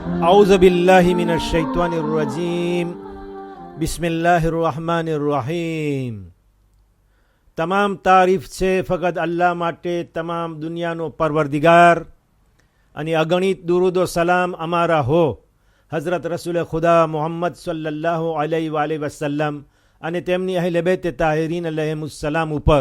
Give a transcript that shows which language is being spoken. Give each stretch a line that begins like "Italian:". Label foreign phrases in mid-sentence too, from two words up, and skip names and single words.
Arabic: أعوذ بالله من الشيطان الرجيم بسم الله الرحمن الرحيم.
Gujarati: તમામ તારીફ છે ફકત અલ્લાહ માટે, તમામ દુનિયાનો પરવરદિગાર, અને અગણિત દુરૂદો સલામ અમારા હો હઝરત રસૂલ ખુદા મુહમ્મદ સલ્લલ્લાહુ અલૈહિ વસલ્લમ અને તેમની અહેલ બેત તાહિરીન અલૈહિમુસ્સલામ ઉપર.